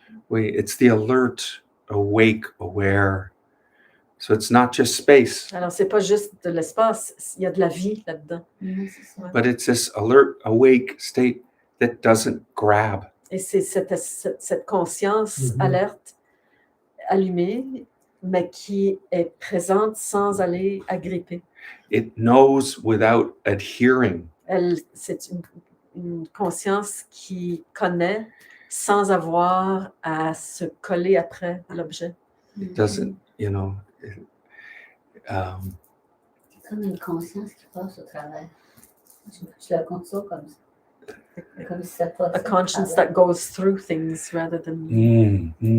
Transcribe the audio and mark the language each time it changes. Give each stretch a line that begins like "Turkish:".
English: oui, it's the alert, awake, aware. So it's not just space,
French: Alors, c'est pas juste de l'espace, il y a de la vie là-dedans.
English: but it's this alert, awake state that doesn't grab.
French: Et c'est cette conscience alerte, allumée, mais qui est présente sans aller agripper.
English: It knows without adhering.
French: C'est une conscience qui connaît sans avoir à se coller après l'objet.
English: It doesn't,
French: C'est comme une conscience qui passe au travers. Je la compte ça comme ça. Comme si ça passe
English: A conscience that goes through things rather than...